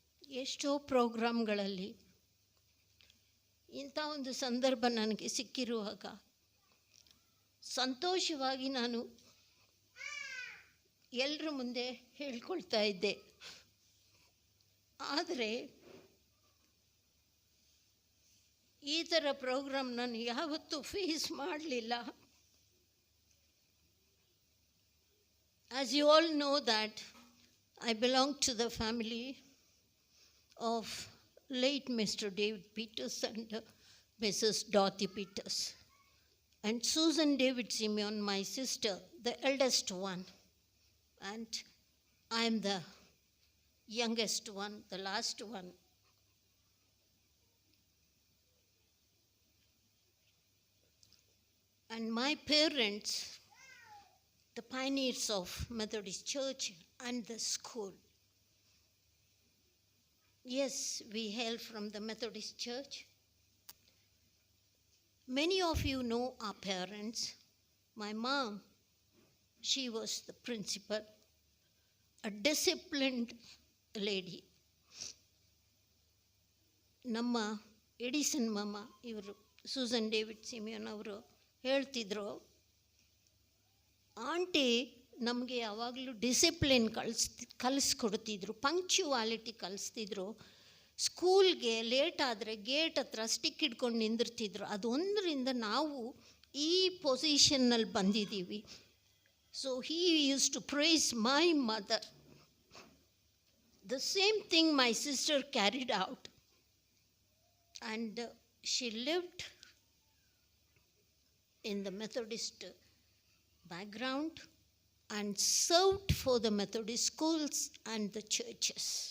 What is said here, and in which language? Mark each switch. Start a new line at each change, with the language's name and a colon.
Kannada: ಎಷ್ಟೋ ಪ್ರೋಗ್ರಾಮ್ಗಳಲ್ಲಿ ಇಂಥ ಒಂದು ಸಂದರ್ಭ ನನಗೆ ಸಿಕ್ಕಿರುವಾಗ ಸಂತೋಷವಾಗಿ ನಾನು ಎಲ್ಲರ ಮುಂದೆ ಹೇಳ್ಕೊಳ್ತಾ ಇದ್ದೆ. ಆದರೆ ಈ ಥರ ಪ್ರೋಗ್ರಾಮ್ ನಾನು ಯಾವತ್ತೂ ಫೇಸ್ ಮಾಡಲಿಲ್ಲ.
English: As you all know that I belong to the family of late Mr. David Peters and Mrs. Dorothy Peters. And Susan David Simeon, my sister, the eldest one. And I am the youngest one, the last one. And my parents, the pioneers of Methodist Church and the school. Yes, we hail from the Methodist Church. Many of you know our parents. My mom, she was the principal, a disciplined lady.
Kannada: ನಮ್ಮ Edison ಮಾಮ ಇವರು Susan David Simeon ಅವರು ಹೇಳ್ತಿದ್ರು, aunty ನಮಗೆ ಯಾವಾಗಲೂ discipline ಕಲಿಸ್ಕೊಡ್ತಿದ್ರು, ಪಂಕ್ಚುವಾಲಿಟಿ ಕಲಿಸ್ತಿದ್ರು. ಸ್ಕೂಲ್ಗೆ late ಆದರೆ gate ಹತ್ರ ಸ್ಟಿಕ್ ಹಿಡ್ಕೊಂಡು ನಿಂದಿರ್ತಿದ್ರು. ಅದೊಂದರಿಂದ ನಾವು ಈ ಪೊಸಿಷನ್ನಲ್ಲಿ ಬಂದಿದ್ದೀವಿ.
English: So he used to praise my mother. The same thing my sister carried out and she lived in the Methodist background and served for the Methodist schools and the churches.